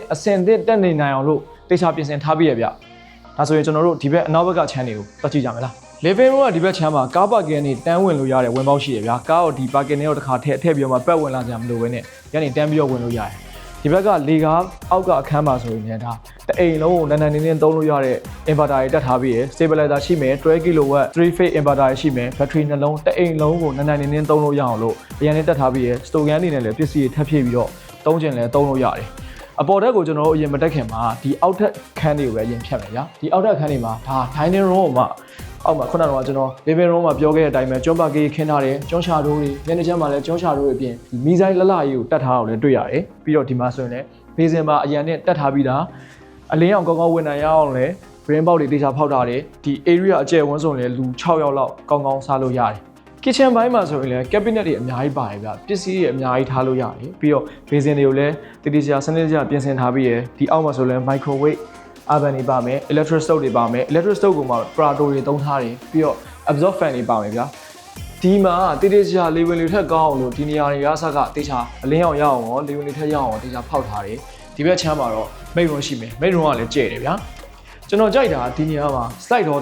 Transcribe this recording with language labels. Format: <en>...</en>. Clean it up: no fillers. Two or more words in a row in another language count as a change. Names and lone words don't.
<my>အစင်သင့်တက်နေနိုင်အောင်လို့တေချာပြင်ဆင်ထားပြီးရဗျဒါဆိုရင်ကျွန်တော်တို့ဒီဘက်အနောက်ဘက်ကခြမ်းတွေကိုတွက်ကြည့်ကြမယ်လား</my> <en>living room</en> <my>ကဒီဘက်ခြမ်းမှာကားပါကင်နေတန်းဝင်လို့ရတယ်ဝင်ပေါက်ရှိရဗျာကားကိုဒီပါကင်တွေကိုတစ်ခါထည့်ပြီးတော့မှပတ်ဝင်လာကြမလို့ပဲနဲ့ညနေတန်းပြီးတော့ဝင်လို့ရတယ်ဒီဘက်ကလေကားအောက်ကအခန်းမှာဆိုရင်လည်းဒါတအိမ်လုံးကိုနန်းနန်းနေနေသုံးလို့ရတဲ့ inverter တွေတက်ထားပြီးရယ် stabilizer ရှိမယ်</my> <en>12 kW 3 phase inverter</en> <my>ရှိမယ် battery နှလုံးတအိမ်လုံးကိုနန်းနန်းနေနေသုံးလို့ရအောင်လို့အရင်နဲ့တက် ထားပြီးရယ်</my> <en>store can</en> <my>အနေနဲ့လည်းပစ္စည်းတွေထပ်ဖြည့်ပြီးတော့သုံးချင်လည်းသုံးလို့ရတယ်အပေါ်ထက်ကိုကျွန်တော်တို့အရင်မတက်ခင်မှာဒီအောက်ထက်ခန်းတွေကိုပဲအရင်ဖြတ်မယ်ဗျာဒီအောက်ထက်ခန်းတွေမှာဒါ</my> <en>dining room</en> <my>မှာအောက်မှာခုနကတော့ကျွန်တော်</my> <en>living room</en> <my>မှာပြောခဲ့တဲ့အတိုင်းပဲကျွန်းပါကေးခင်းထားတယ်ကျွန်းချာတိုးတွေညနေချမ်းမှာလည်းကျွန်းချာတိုးတွေအပြင်မီးဆိုင်လှလှကြီးကိုတက်ထားအောင်လည်းတွေ့ရတယ်ပြီးတော့ဒီမှာဆိုရင်လည်းဘေးစင် မှာအရန်နဲ့တက်ထားပြီးသားအလင်းအောင်ကောင်းကောင်းဝင်နိုင်ရအောင်လည်း</my> <en>brain box</en> <my>တွေတေချာဖောက်ထားတယ်ဒီ area အကျယ်ဝန်းဆိုရင်လည်းလူ6ယောက်လောက်ကောင်းကောင်းစားလို့ရတယ် kitchen ဘိုင်းမှာဆိုရင်လည်း cabinet တွေအများကြီးပါတယ်ဗျပစ္စည်းတွေအများကြီးထားလို့ရတယ်ပြီးတော့ဘေးစင်တွေကိုလည်းတေချာစနစ်တကျ ပြင်ဆင်ထားပြီးရယ်ဒီအောက်မှာဆိုလည်း</my> <en>microwave oven</en> <my>တွေပါမယ်</my> <en>electric stove</en> <my>တွေပါမယ်</my> <en>electric stove</en> <my>ကိုမှ Prado တွေသုံးထားတယ်ပြီးတော့</my> <en>absorb fan</en> <my>တွေပါမယ်ဗျာဒီမှာတေချာလေဝင်လေထက်ကောင်းအောင်လို့ဒီနေရာတွေကအစကတေချာ အလင်းအောင်ရအောင်ရောလေဝင်လေထက်ရအောင်တေချာဖောက်ထားတယ်ဒီဘက်ချမ်းမှာတော့</my> <en>main room</en> <my>ရှိမယ်</my> <en>main room</en> <my>ကလည်းကျဲတယ်ဗျာကျွန်တော်ကြိုက်တာဒီနေရာမှာ</my> <en>slide door</en>